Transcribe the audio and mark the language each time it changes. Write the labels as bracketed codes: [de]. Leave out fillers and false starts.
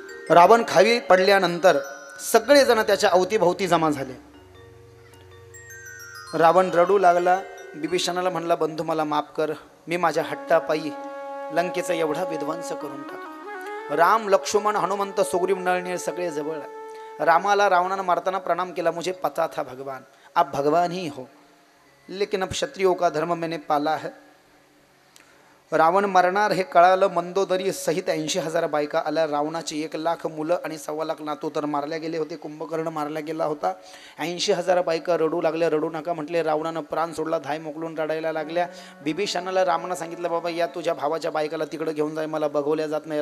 [mr] रावण खाली पडल्यानंतर सगळेजण त्याच्या अवतीभोवती जमा झाले. रावण रडू लागला. बिभीषणाला म्हणला, बंधू मला माफ कर, मी माझ्या हट्टापायी लंकेचा एवढा विध्वंस करून टाकला. राम लक्ष्मण हनुमंत सुग्रीव नळनीळ सगळे जवळ. रामाला रावणानं मारताना प्रणाम केला. [hi] मुझे पता था भगवान, आप भगवान ही हो, लेकिन अब क्षत्रियों का धर्म मैंने पाला है. [mr] रावण मरणार हे कळालं. मंदोदरी सहित 80,000 बायका आल्या. रावणाची 1,00,000 मुलं आणि 1,25,000 नातू तर मारल्या गेले होते. कुंभकर्ण मारला गेला होता. 80,000 बायका रडू लागल्या. रडू नका म्हटले. रावणानं प्राण सोडला. धाय मोकलून रडायला लागल्या. बिभीषणाला रामानं सांगितलं, बाबा या तुझ्या भावाच्या बायकाला तिकडं घेऊन जाय, मला बघवल्या जात नाही.